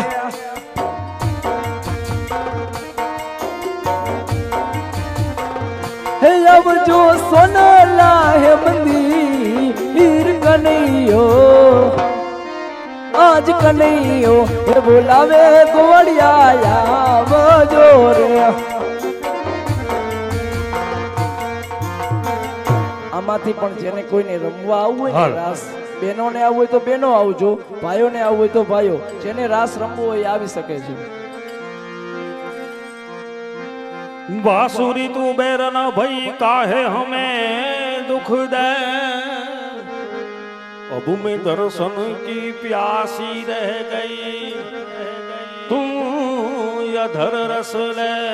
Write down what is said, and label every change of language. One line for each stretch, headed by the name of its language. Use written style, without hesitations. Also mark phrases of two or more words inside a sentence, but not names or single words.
Gujarati: હે આવજો સોનાલા હે મંદિર કનૈયો, આજ કનૈયો હે બોલાવે ગોવાડિયા આવજો રે। આમાંથી પણ જેને કોઈને રમવા આવવું હોય ને રાસ, બહેનોને આવવું હોય તો બહેનો આવજો, ભાઈઓને આવવું હોય તો ભાઈઓ, જેને રાસ રમવું હોય આવી શકે છે।
Hindi: बांसुरी तू बैरन भई काहे हमें दुख दे, अब मैं दर्शन की प्यासी रह गई, तुम अधर रस ले।